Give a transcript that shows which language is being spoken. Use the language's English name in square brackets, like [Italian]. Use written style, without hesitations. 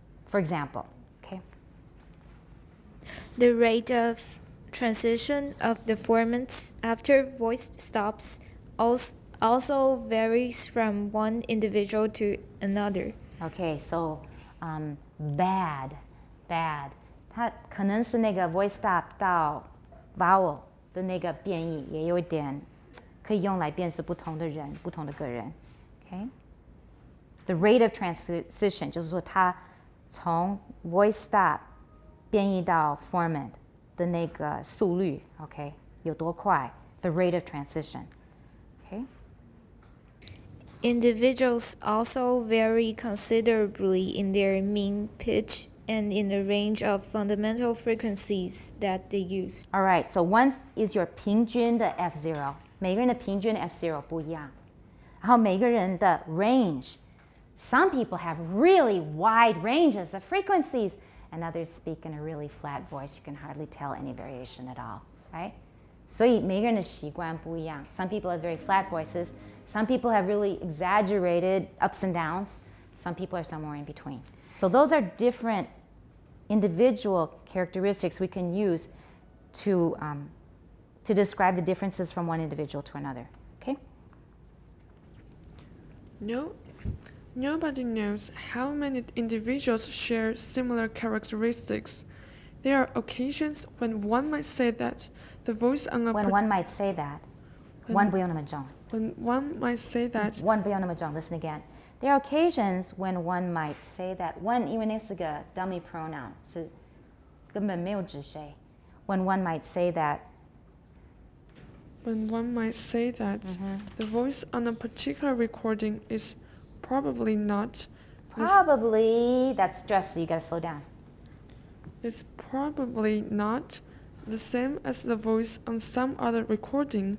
[English] For example, okay? The rate of transition of the formants after voice stops also varies from one individual to another. Okay, so bad. [Chinese] 它可能是那个 voice stop 到 vowel 的那个变异也有一点可以用来辨识不同的人、不同的个人。 [English] Okay? The rate of transition [Chinese] 就是说它从 voice stop 变异到 formant 的那个速率 ，OK， 有多快 ？The rate of transition。 [English] Okay? Individuals also vary considerably in their mean pitch and in the range of fundamental frequencies that they use. All right, so one is your [Chinese] 平均的 F0， 每个人的平均 F0 不一样，然后每个人的 range。 [English] Some people have really wide ranges of frequencies, and others speak in a really flat voice. You can hardly tell any variation at all, right? [Chinese] 所以每个人的习惯不一样。 [English] Some people have very flat voices. Some people have really exaggerated ups and downs. Some people are somewhere in between. So those are different individual characteristics we can use to describe the differences from one individual to another. Okay? Nobody knows how many individuals share similar characteristics. There are occasions when one might say that the voice on a When one might say that. When- [Chinese] one不用那么重。 [English] when one might say that [Chinese] one不用那么重。 [English] Listen again. There are occasions when one might say that. [Chinese] One 因为那是个 dummy pronoun 是根本没有指谁。 [English] When one might say that. when one might say that the voice on a particular recording is probably not the s- Probably, that's stress, so you gotta slow down. is probably not the same as the voice on some other recording.